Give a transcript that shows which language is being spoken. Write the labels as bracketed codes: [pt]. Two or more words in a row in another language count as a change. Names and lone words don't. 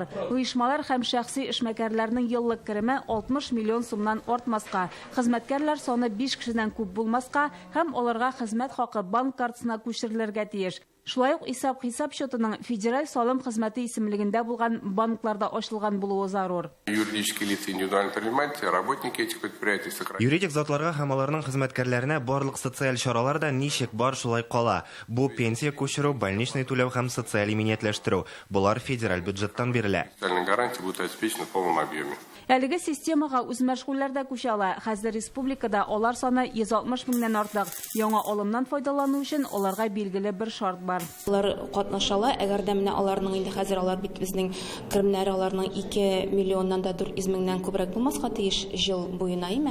[tt] Оешмалар һәм шәхси эшмәкәрләрнең еллык кереме 60 миллион сумнан артмаска, хезмәткәрләр саны 5 кешедән күп булмаска һәм аларга хезмәт хакы банк картасына күчерелергә тиеш. Шулай ук исәп-хисап счетының федераль салым хезмәте исемлегендә булган банкларда ачылган булуы зарур. [ru] Юридические лица, индивидуальные предприниматели, работники этих предприятий сократили. [tt] Юридик затларга һәм аларның хезмәткәрләренә барлык социаль чаралар да ничек бар шулай кала. Бу пенсия күчерү, больничный түләү һәм социаль иминиятләштерү. Булар федераль бюджеттан бирелә. [ru] Социальные гарантии будут обеспечены в полном объеме. [tt] Әлеге системага үз мәшгульләрдә күчә ала. Хәзер республикада алар саны 160 меңнән артык. Яңа алымнан файдалану өчен аларга билгеле бер шарт бар. Алар катнашалар, әгәр дә менә аларның инде хәзер алар бит безнең керемнәре аларның 2 миллионнан да 400 меңнән күбрәк булмаска тиеш ел буена име.